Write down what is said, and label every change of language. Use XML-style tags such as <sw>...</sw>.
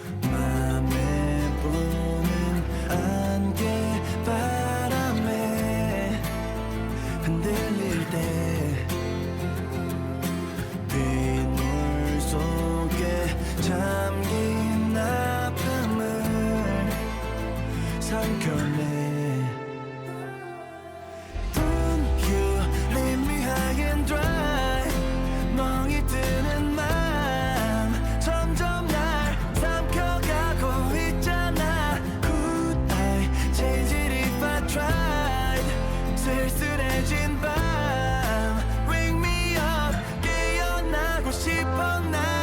<ko>맘에 부는 안개 바람에 흔들릴 때 빗물 속에 잠긴 아픔을 삼켜내.</ko> <en>Don't you leave me high and dry.</en> <ko>멍이 드는 맘 점점 날 삼켜가고 있잖아.</ko> <en>Could I change it if I tried?</en> <ko>쓸쓸해진 밤</ko> <en>Wake me up</en> <ko>깨어나고 싶어 난.</ko>